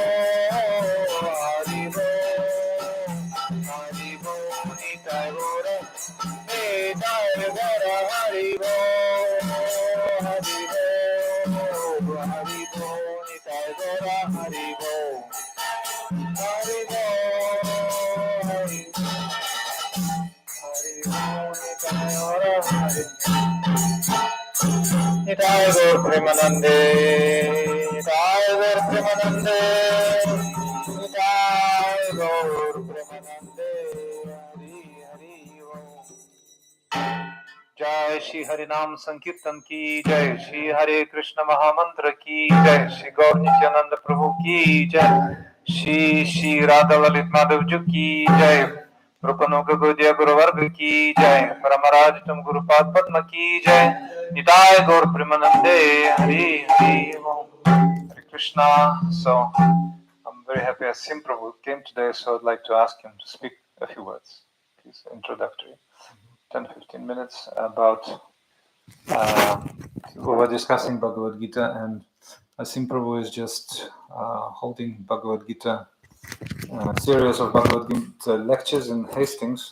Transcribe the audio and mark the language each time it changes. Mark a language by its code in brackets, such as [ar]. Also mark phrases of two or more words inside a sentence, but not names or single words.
[bn] হরি বো, হরি বো, নিতাই গোরা, নিতাই গোরা হরি বো, হরি বো, হরি বো, নিতাই গোরা হরি বো, হরি বো, হরি বো. নিতাই গৌর প্রেমানন্দে, নিতাই গৌর প্রেমানন্দে, নিতাই গৌর প্রেমানন্দে, হরি হরি ওম. [hi] जय श्री हरिनाम संकीर्तन की जय, श्री हरे कृष्ण महामंत्र की जय, श्री गौर नित्यानंद प्रभु की जय, श्री श्री राधा ललित माधव जी की जय, प्रपन्नों के गुरुदेव गुरुवर्ग की जय, परमराज तुम गुरुपाद पद्म की जय, निताय गौर प्रेमानंदे हरि हरि ओम। [en] Hare Krishna. So I'm very happy Asim Prabhu came today, so I'd like to ask him to speak a few words. Please, introductory. 10-15 minutes about we were discussing Bhagavad-gita, and Asim Prabhu is just holding Bhagavad-gita series of Bhagavad-gita lectures in Hastings.